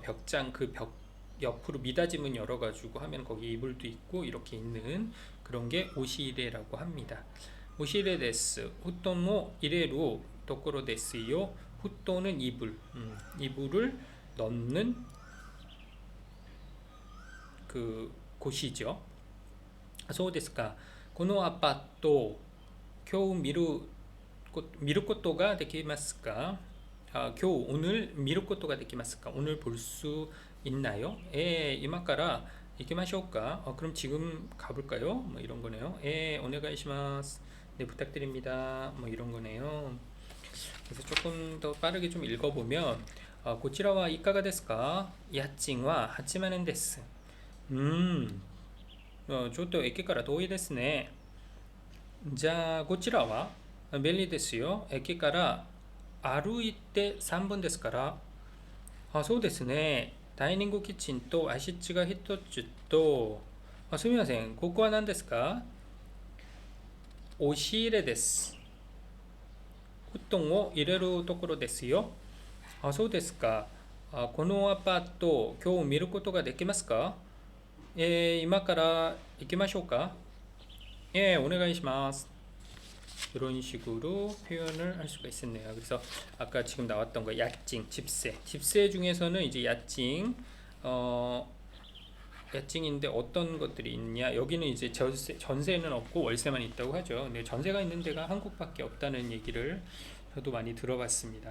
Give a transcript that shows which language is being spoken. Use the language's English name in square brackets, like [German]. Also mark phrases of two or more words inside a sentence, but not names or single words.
[Korean] 벽장 그 벽 옆으로 미닫이문 열어가지고 하면 거기 이불도 있고 이렇게 있는 그런 게 오시레라고 합니다. [Japanese] 押し入れです. 布団を 入れる ところ ですよ. [Korean] 후토는 이불. 이불을 넣는 그 곳이죠. [Japanese] そうですか. このアパート今日見ることができますか? 오늘 見ることができますか? [Korean] 오늘 볼 수 있나요? [Japanese] 今から 行きましょうか? [Korean] 그럼 지금 가볼까요? 뭐 이런 거네요. 오네가이시마스. 네, 부탁드립니다. 뭐 이런 거네요. 그래서 조금 더 빠르게 좀 읽어보면 [Japanese] こちらは いかが ですか? 家賃は 八万円 です. ちょっと駅から遠いですね。じゃあこちらは便利ですよ。駅から歩いて3分ですから。あ、そうですね。ダイニングキッチンと足つが一つと、すみません。ここは何ですか？押し入れです。布団を入れるところですよ。あ、そうですか。このアパート、今日見ることができますか？今から行きましょうか？お願いします. [Korean] 이런 식으로 표현을 할 수가 있었네요. 그래서 아까 지금 나왔던 거 야칭, 집세 중에서는 이제 야칭, 야칭인데 어떤 것들이 있냐? 여기는 이제 전세는 없고 월세만 있다고 하죠. 근데 전세가 있는 데가 한국밖에 없다는 얘기를 저도 많이 들어봤습니다.